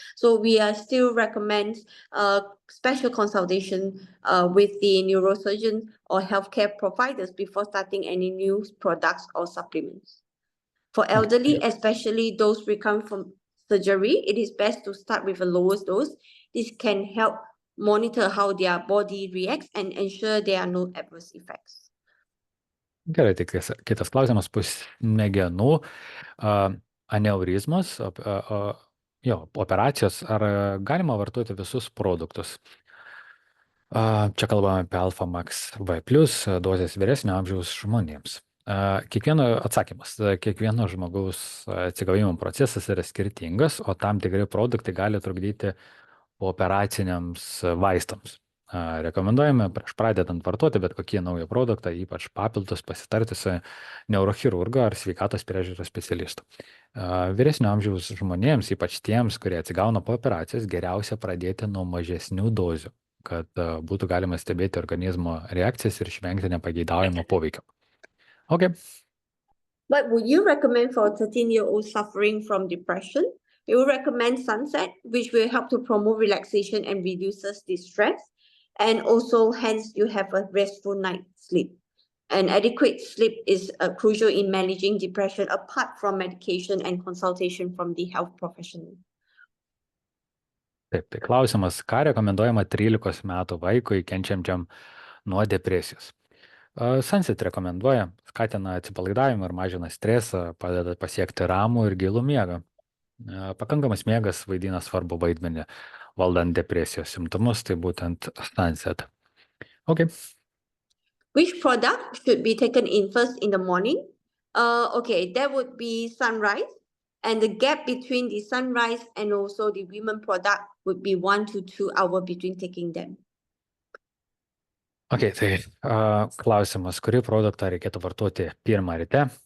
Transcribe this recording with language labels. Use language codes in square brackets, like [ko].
[en] So we still recommend special consultation with the neurosurgeon or healthcare providers before starting any new products or supplements. For elderly, especially those recovering from surgery, it is best to start with a lowest dose. This can help monitor how their body reacts and ensure there are no adverse effects. [lt] Gerai, tai kitas klausimas, smegenų aneurizmas, operacijos, ar galima vartoti visus produktus? Čia kalbame apie Alpha Max V+, dozės vyresnio amžiaus žmonėms. Kiekvieno žmogaus atsigavimo procesas yra skirtingas, o tam tikri produktai gali trukdyti operaciniams vaistams. Rekomenduojame prieš pradedant vartoti bet kokį naują produktą, ypač papildus, pasitarti su neurochirurgu ar sveikatos priežiūros specialistu. Vyresnio amžiaus žmonėms, ypač tiems, kurie atsigauna po operacijos, geriausia pradėti nuo mažesnių dozių, kad būtų galima stebėti organizmo reakcijas ir išvengti nepageidaujamo poveikio. [en] Okay. What would you recommend for a 13-year-old suffering from depression? We will recommend Sunset, which will help to promote relaxation and reduces the stress. And also, hence, you have a restful night's sleep. And adequate sleep is crucial in managing depression apart from medication and consultation from the health professional. [lt] Taip, tai klausimas, ką rekomenduojama 13 metų vaikui kenčiančiam nuo depresijos? Sunset rekomenduoja, skatina atsipalaidavimą ir mažina stresą, padeda pasiekti ramų ir gilų miegą. Pakankamas miegas vaidina svarbu vaidmenį valdant depresijos simptomus, tai būtent Sunset. [en] Okay. Which product should be taken in first in the morning? Okay, that would be sunrise. And the gap between the sunrise and also the women product would be 1 to 2 hours between taking them. [lt] Okay, tai klausimas, kurį produktą reikėtų vartoti pirmą ryte?